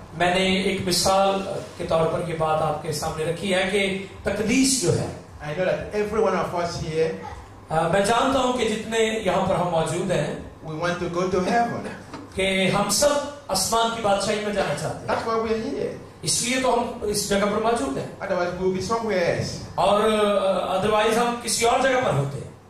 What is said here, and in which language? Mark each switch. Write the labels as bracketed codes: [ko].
[hi] मैंने एक मिसाल के तौर पर ये बात आपके सामने रखी है कि तकदीस जो है [en] I know that every one of us here, [hi] मैं जानता हूं कि जितने यहाँ पर हम मौजूद हैं [en] we want to go to heaven. [hi] कि हम सब आसमान की बादशाही में जाना चाहते हैं। [en] That's why we're here. [hi] इसलिए तो हम इस जगह पर मौजूद हैं। [en] Otherwise, we'll be somewhere else. [hi] और अदरवाइज हम किसी और जगह पर होते हैं।